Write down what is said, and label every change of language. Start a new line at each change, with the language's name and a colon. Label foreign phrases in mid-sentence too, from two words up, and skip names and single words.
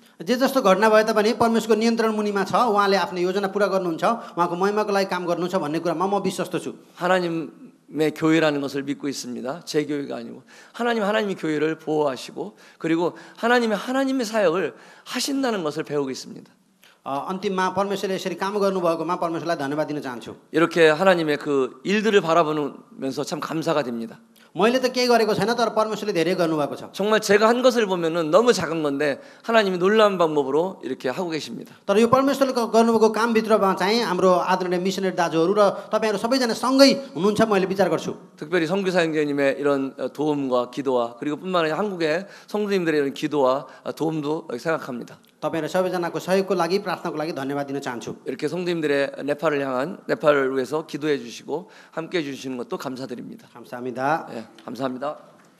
Nepali: जे जस्तो घटना भए तापनि परमेश्वरको नियन्त्रण मुनिमा छ, उहाँले आफ्नो योजना पुरा गर्नुहुन्छ, उहाँको महिमाको लागि काम गर्नुहुन्छ भन्ने कुरामा म विश्वस्त छु।
Korean: 하나님의 교회라는 것을 믿고 있습니다. 제 교회가 아니고 하나님이 교회를 보호하시고 그리고 하나님의 사역을 하신다는 것을 배우고 있습니다.
Nepali: अन्तिममा परमेश्वरले यसरी काम गर्नुभएकोमा परमेश्वरलाई धन्यवाद दिन चाहन्छु।
Korean: 이렇게 하나님의 그 일들을 바라보면서 참 감사가 됩니다.
Nepali: मैले त केही गरेको छैन तर परमेश्वरले धेरै गर्नुभएको छ।
Korean: 정말 제가 한 것을 보면은 너무 작은 건데 하나님이 놀라운 방법으로 이렇게 하고 계십니다.
Nepali: तर यो परमेश्वरले गर्नुभएको कामभित्रमा चाहिँ हाम्रो आदरणीय मिसनरी दाजुहरू र तपाईहरु सबैजना सँगै हुनुहुन्छ मैले विचार गर्छु।
Korean: 특별히 선교사 형제님의 이런 도움과 기도와 그리고 뿐만 아니라 한국의 성도님들의 이런 기도와 도움도 생각합니다.
Nepali: तपाईहरु सबैजनाको सहयोगको लागि प्रार्थनाको लागि धन्यवाद दिन चाहन्छु।
Korean: 이렇게 성도님들의 네팔을 위해서 기도해 주시고 함께 해 주시는 것도 감사드립니다. 감사합니다. 예, 감사합니다.